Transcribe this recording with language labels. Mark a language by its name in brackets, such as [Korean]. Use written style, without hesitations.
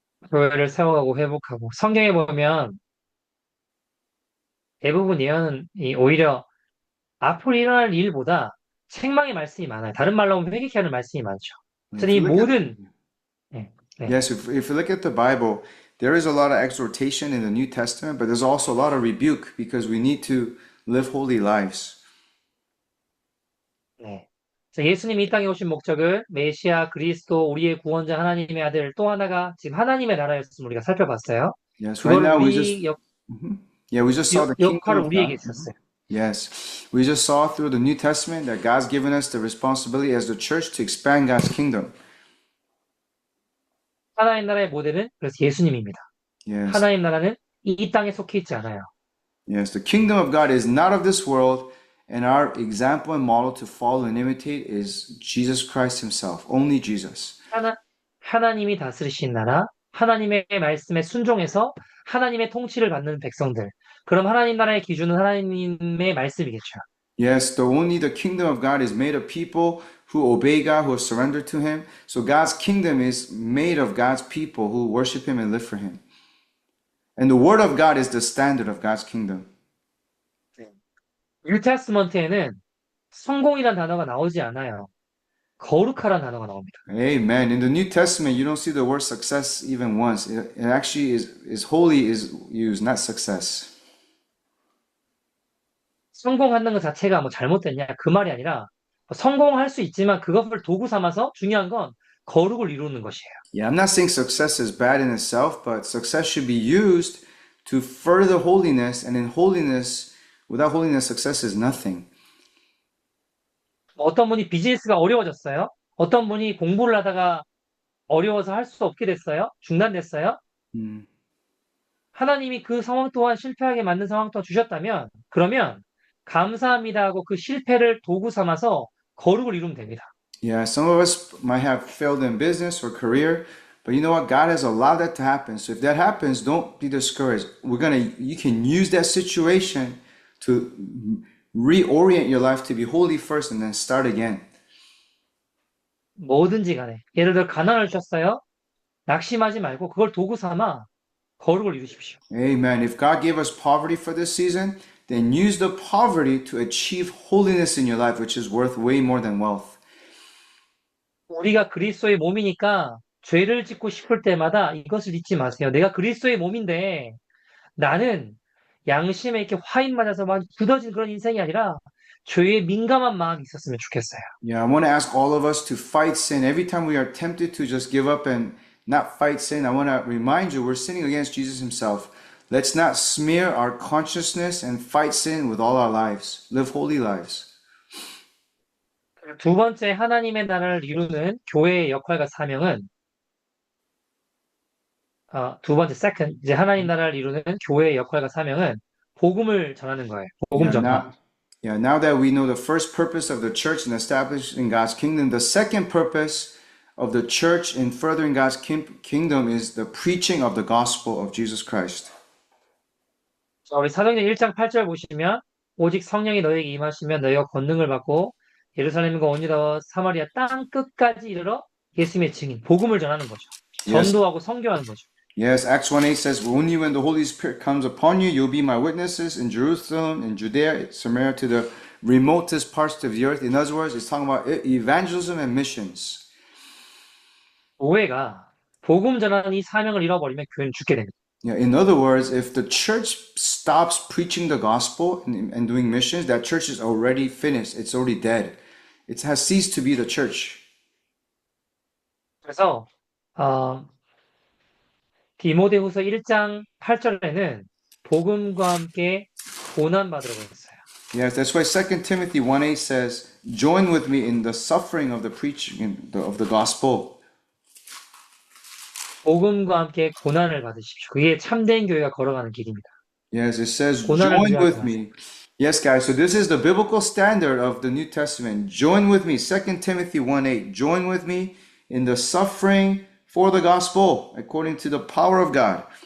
[Korean] 교회를 세워가고 회복하고 성경에 보면 대부분 예언은 오히려 앞으로 일어날 일보다 책망의 말씀이 많아요. 다른 말로 하면 회개케 하는 말씀이 많죠. 그래서 이 모든 [English] Yes, if you look at the Bible, there is a lot of exhortation in the New Testament, but there's also a lot of rebuke because we need to live holy lives. [Korean] 네. 예수님이 이 땅에 오신 목적은 메시아 그리스도 우리의 구원자 하나님의 아들 또 하나가 지금 하나님의 나라였음을 우리가 살펴봤어요. [English] Yes, right now we just saw the kingdom [Korean] 역할을 [English] of [Korean] 우리에게 [English] God. [Korean] 주셨어요. [English] Yes, we just saw through the New Testament that God's given us the responsibility as the church to expand God's kingdom. [Korean] 하나님 나라의 모델은 그래서 예수님입니다. [English] Yes. [Korean] 하나님 나라는 이 땅에 속해 있지 않아요. [English] Yes, the kingdom of God is not of this world, and our example and model to follow and imitate is Jesus Christ himself, only Jesus. [Korean] 하나님이 다스리신 나라, 하나님의 말씀에 순종해서 하나님의 통치를 받는 백성들. 그럼 하나님 나라의 기준은 하나님의 말씀이겠죠. [English] Yes, the kingdom of God is made of people who obey God, who have surrendered to him. So God's kingdom is made of God's people who worship him and live for him. And the word of God is the standard of God's kingdom. [Korean] 뉴 테스트먼트에는 성공이란 단어가 나오지 않아요. 거룩하란 단어가 나옵니다. [English] Amen. In the New Testament, you don't see the word success even once. It actually is holy is used, not success. [Korean] 성공하는 것 자체가 뭐 잘못됐냐 그 말이 아니라 성공할 수 있지만 그것을 도구 삼아서 중요한 건 거룩을 이루는 것이에요. [English] Yeah, I'm not saying success is bad in itself, but success should be used to further holiness, and in holiness, without holiness, success is nothing. [Korean] 어떤 분이 비즈니스가 어려워졌어요. 어떤 분이 공부를 하다가 어려워서 할 수 없게 됐어요. 중단됐어요. Mm. 하나님이 그 상황 또한 실패하게 만든 상황 또한 주셨다면 그러면 감사합니다 하고 그 실패를 도구 삼아서 거룩을 이루면 됩니다. [English] Yeah, some of us might have failed in business or career, but you know what? God has allowed that to happen. So if that happens, don't be discouraged. You can use that situation to reorient your life to be holy first and then start again. [Korean] 뭐든지 간에 예를 들어 가난을 주셨어요. 낙심하지 말고 그걸 도구 삼아 거룩을 이루십시오. [English] Amen. If God gave us poverty for this season, then use the poverty to achieve holiness in your life, which is worth way more than wealth. [Korean] 우리가 그리스도의 몸이니까 죄를 짓고 싶을 때마다 이것을 잊지 마세요. 내가 그리스도의 몸인데 나는 양심에 이렇게 화인 맞아서 막 굳어진 그런 인생이 아니라 죄에 민감한 마음이 있었으면 좋겠어요. [English] Yeah, I want to ask all of us to fight sin. Every time we are tempted to just give up and not fight sin, I want to remind you we're sinning against Jesus himself. Let's not smear our consciousness and fight sin with all our lives. Live holy lives. [Korean] 두 번째 하나님의 나라를 이루는 교회의 역할과 사명은 두 번째 second 이제 하나님 나라를 이루는 교회의 역할과 사명은 복음을 전하는 거예요. 복음 [English] Yeah, [Korean] 전파. [English] now that we know the first purpose of the church in establishing God's kingdom, the second purpose of the church in furthering God's kingdom is the preaching of the gospel of Jesus Christ. [Korean] 자, 우리 사도행전 1장 8절 보시면 오직 성령이 너에게 임하시면 너희가 권능을 받고 예루살렘과 온 유다와 사마리아 땅 끝까지 이르러 예수님의 증인, 복음을 전하는 거죠. [English] Yes. [Korean] 전도하고 선교하는 거죠. [English] Yes, Acts 1:8 says, only when the Holy Spirit comes upon you, you'll be my witnesses in Jerusalem, in Judea, Samaria, to the remotest parts of the earth. In other words, it's talking about evangelism and missions. [Korean] 교회가 복음 전하는 이 사명을 잃어버리면 교회는 죽게 됩니다. [English] Yeah, in other words, if the church stops preaching the gospel and doing missions, that church is already finished. It's already dead. It has ceased to be the church. [Korean] 그래서 디모데후서 1장 8절에는 복음과 함께 고난 받으라고 했어요. [English] Yes, that's why 2 Timothy 1:8 says, join with me in the suffering of the preaching of the gospel. [Korean] 복음과 함께 고난을 받으십시오. 그게 참된 교회가 걸어가는 길입니다. [English] Yes, it says, [Korean] 고난을 [English] join [Korean] 위하여 [English] with me. Yes, guys, so this is the biblical standard of the New Testament. Join with me, 2 Timothy 1:8. Join with me in the suffering for the gospel, according to the power of God.